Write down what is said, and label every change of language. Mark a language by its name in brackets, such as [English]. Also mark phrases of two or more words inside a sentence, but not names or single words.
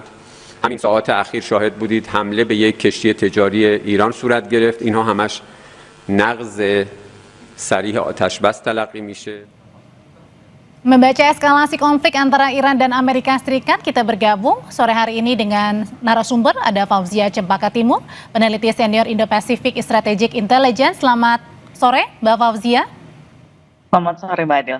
[Persian] همین ساعات اخیر شاهد بودید حمله به یک کشتی تجاری ایران صورت گرفت. اینها همش نقض صریح آتش بس تلقی میشه. [Indonesian] Membaca eskalasi konflik antara Iran dan Amerika Serikat, kita bergabung sore hari ini dengan narasumber, ada Fauzia Cempaka Timur, peneliti senior Indo-Pacific Strategic Intelligence. Selamat sore, Mbak Fauzia. Selamat sore, Mbak Adel.